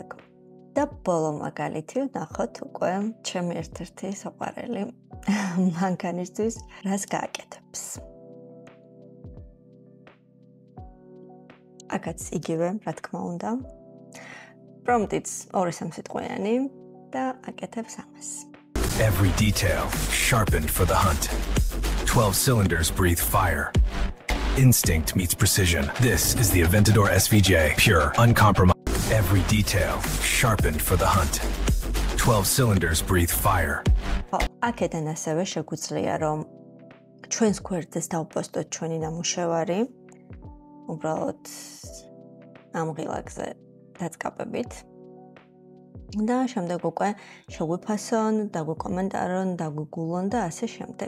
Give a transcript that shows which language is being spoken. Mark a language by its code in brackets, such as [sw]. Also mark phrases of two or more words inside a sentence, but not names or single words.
[ka] და ბოლო მაგალითი ვნახოთ უკვე ჩემი ერთ-ერთი საყვარელი მანქანისთვის რას გააკეთებს. აქაც იგივე, რა თქმა უნდა. პრომპტიც 2-3 სიტყვიანი და აკეთებს ამას. [en] Every detail sharpened for the hunt. 12 cylinders breathe fire. Instinct meets precision. This is the Aventador SVJ, pure, uncompromised. Every detail sharpened for the hunt. 12 cylinders breathe fire. [ka] აქედან ასევე შეგვიძლია რომ ჩვენს გვერდზე დავპოსტოთ ჩვენი ნამუშევარი. უბრალოდ ამ ღილაკზე დაწყაბებით. და შემდეგ უკვე შეგვიფასონ, დაგვიკომენტარონ, დაგვიგულონ და ასე შემდეგ.